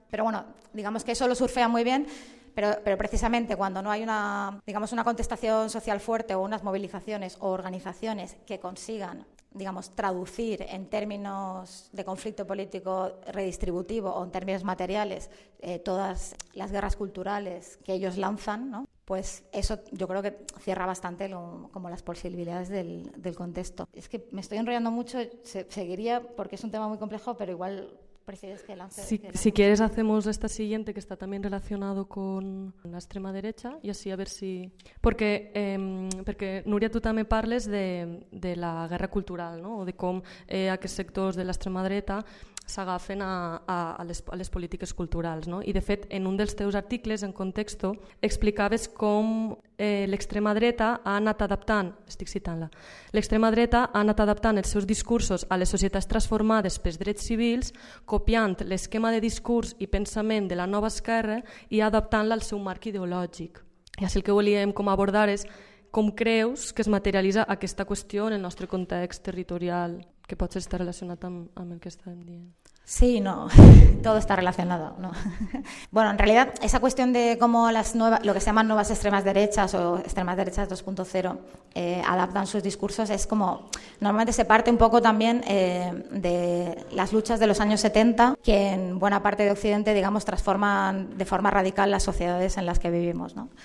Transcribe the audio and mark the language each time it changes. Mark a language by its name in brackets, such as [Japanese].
[Spanish] Pero bueno, digamos que eso lo surfean muy bien, pero precisamente cuando no hay una contestación social fuerte o unas movilizaciones o organizaciones que consigan, digamos, traducir en términos de conflicto político redistributivo o en términos materiales todas las guerras culturales que ellos lanzan, ¿no?, pues eso yo creo que cierra bastante como las posibilidades del contexto. Es que me estoy enrollando mucho, seguiría porque es un tema muy complejo, pero igual... Si quieres hacemos esta siguiente que está también relacionado con la extrema derecha y así a ver si... [Catalan] Perquè Núria, tu també parles de la guerra cultural, no?, o de com aquests sectors de l'extrema dreta s'agafen a les polítiques culturals, no? I de fet en un dels teus articles en Contexto explicaves com l'extrema dreta ha anat adaptant, estic citant-la, l'extrema dreta ha anat adaptant els seus discursos a les societats transformades pels drets civils, copiant l'esquema de discurs i pensament de la nova esquerra i adaptant-la al seu marc ideològic. I així el que volíem com abordar és com creus que es materialitza aquesta qüestió en el nostre context territorial, que pot estar relacionat amb el que estàvem dient. [Spanish] Sí, no, todo está relacionado, ¿no? Bueno, en realidad esa cuestión de cómo lo que se llaman nuevas extremas derechas o extremas derechas 2.0 adaptan sus discursos es como, normalmente se parte un poco también de las luchas de los años 70 que en buena parte de Occidente, digamos, transforman de forma radical las sociedades en las que vivimos, ¿no?